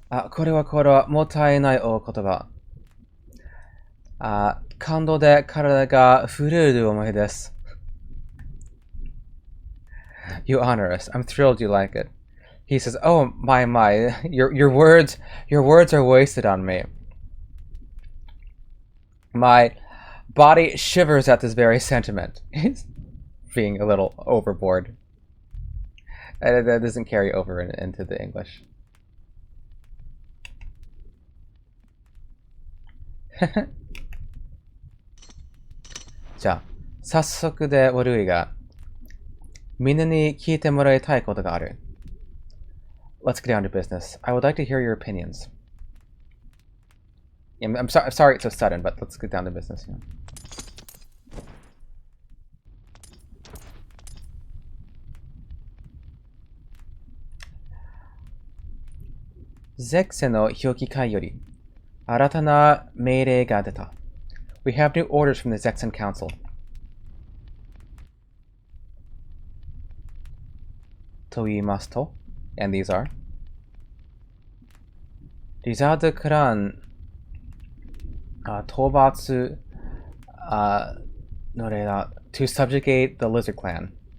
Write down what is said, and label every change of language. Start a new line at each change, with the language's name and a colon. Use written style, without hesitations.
Japanese: これはもったいないお言葉。感動で体が震える思いです。
English: You honor us. I'm thrilled you like it. He says, "Oh my, your words are wasted on me. My body shivers at this very sentiment." He's being a little overboard. That doesn't carry over into the English.
Japanese: じゃあ、早速で悪いが、みんなに聞いてもらいたいことがある。
English: Let's get down to business. I would like to hear your opinions. I'm sorry it's so sudden, but let's get down to business. You know.
Japanese: ゼクセの表記会より新たな命令が出た。
English: We have new orders from the Zexan Council.
Japanese: と言いますと
English: And these are
Japanese: リザードクラン討伐の例だ
English: To subjugate the Lizard Clan.